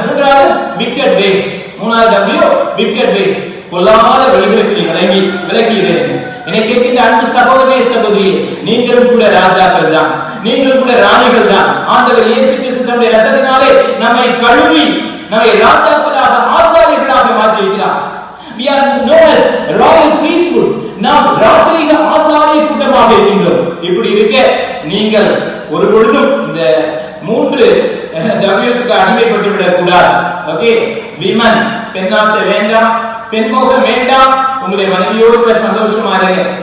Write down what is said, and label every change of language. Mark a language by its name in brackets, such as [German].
[Tamil] மூன்றாவது wicket ways. மூணாவது W wicket ways, பொல்லாத வழிகளுக்கு நீ விலகி இரு. என்னை கேட்கின்ற அன்பு சகோதரனே சகோதரியே, நீங்களும் கூட ராஜாக்கள் தான், நீங்களும் கூட ராணிகள் தான். ஆண்டவர் இயேசு கிறிஸ்து தம்முடைய இரத்தத்தினாலே நம்மை கழுவி நம்மை ராஜாக்களாக ஆசாரியர்களாக மாற்றி இருக்கிறார். [English] We are known as royal priesthood. [Tamil] நாம் ராஜரீக ஆசாரிய கூட்டமாக இருக்கின்றோம். இப்படி இருக்க நீங்கள் ஒரு பொழுதும் இந்த 3 W'ஸ்க்கு அடிமைப்பட்டு விடக் கூடாது. ஓகே, விமன், பெண்ணாசை வேண்டாம், பெண்மோகம் வேண்டாம், உங்களுடைய மனைவியோடு கூட சந்தோஷமா இருங்க.